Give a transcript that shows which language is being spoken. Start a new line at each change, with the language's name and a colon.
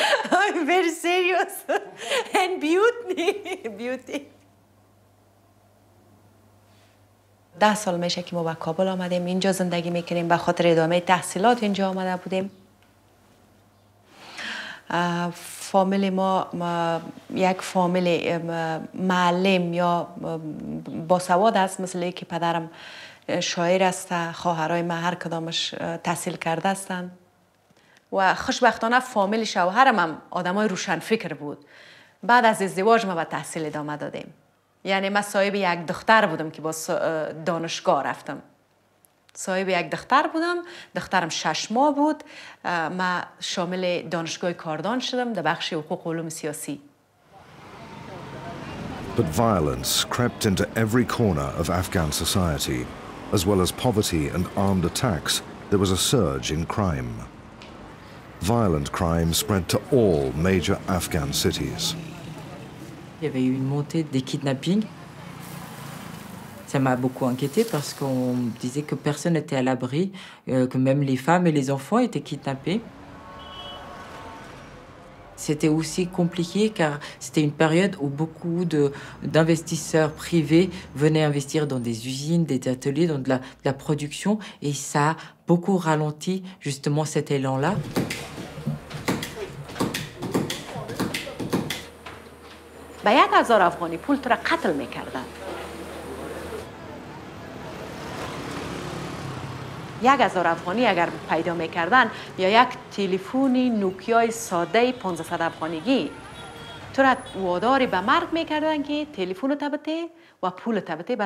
Persian: I'm very serious and beauty. 10 سال میشه که ما به کابل آمدیم، اینجا زندگی میکنیم، به خاطر ادامه تحصیلات اینجا آمده بودیم. فامیل ما یک فامیل معلم یا باسواد است، مثل که پدرم شاعر است، خواهرای من هر کدامش تحصیل کرده هستند و خوشبختانه فامیل شوهرم هم آدمای روشن فکر بود. بعد از ازدواج ما به تحصیل ادامه دادیم. یعنی من صاحب یک دختر بودم که با دانشگاه رفتم. صاحب یک دختر بودم، دخترم 6 ماه بود. من شامل دانشگاه کاردان شدم در بخش حقوق و علوم سیاسی.
English: But violence crept into every corner of Afghan society. As well as poverty and armed attacks, there was a surge in crime. Violent crime spread to all major Afghan cities.
French: Il y avait eu une montée des kidnappings. Ça m'a beaucoup inquiétée parce qu'on disait que personne n'était à l'abri, que même les femmes et les enfants étaient kidnappés. C'était aussi compliqué car c'était une période où beaucoup d'investisseurs privés venaient investir dans des usines, des ateliers, dans de la production et ça a beaucoup ralenti justement cet élan-là.
Persian: با 1000 افغانی پول تو را قتل میکردن. 1000 افغانی اگر پیدا میکردن یا یک تلفنی نوکیای ساده 500 افغانیگی تو را وادار به مرگ میکردن که تلفن تبته و پول تبته.